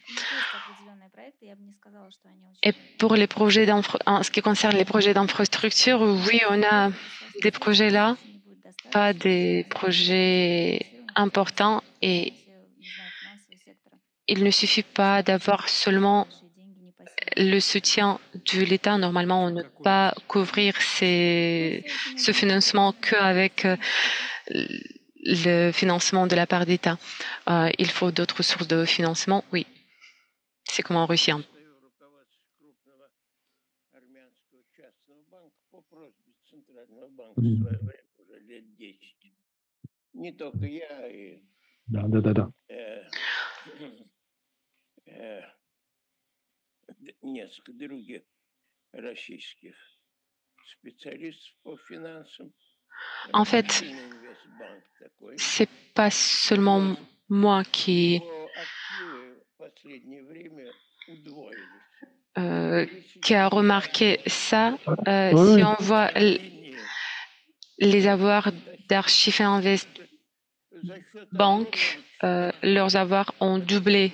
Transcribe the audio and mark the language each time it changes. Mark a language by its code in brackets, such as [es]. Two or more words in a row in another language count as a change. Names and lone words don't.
[fr] Et pour les projets en ce qui concerne les projets d'infrastructure, oui, on a des projets là, pas des projets importants, et il ne suffit pas d'avoir seulement le soutien de l'État. Normalement, on ne peut pas couvrir ce financement qu'avec le financement de la part d'État. Il faut d'autres sources de financement, oui. C'est comme en Russie. [ru] Да. Несколько других российских специалистов по финансам [fr] En fait, c'est pas seulement moi qui a remarqué ça. Si on voit les avoirs d'Archive Invest Bank, leurs avoirs ont doublé.